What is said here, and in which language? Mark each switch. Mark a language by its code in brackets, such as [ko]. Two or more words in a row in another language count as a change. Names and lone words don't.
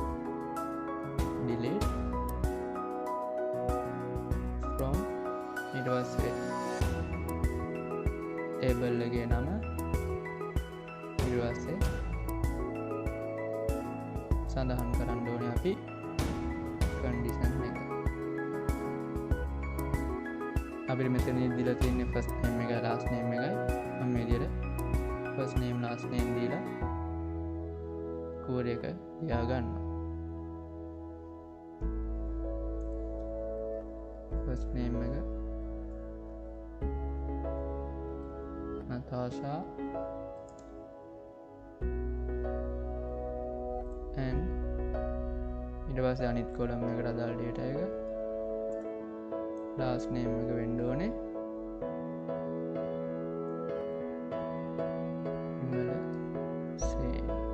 [en] delete from [si] ඊට පස්සේ table එකේ නම ඊට පස්සේ සඳහන් කරන්න ඕනේ අපි condition එක. අපිට මෙතන දීලා තියෙන්නේ [en] first name [si] එකයි [en] last name [si] එකයි. මම මේ විදිහට [en] first name last name [si] දීලා query එක ලියා ගන්නවා. [en] first name [si] එක Natasha and ඊට පස්සේ අනිත් column එකට අදාළ data එක [en] last name [si] එක වෙන්න ඕනේ Vimalasena.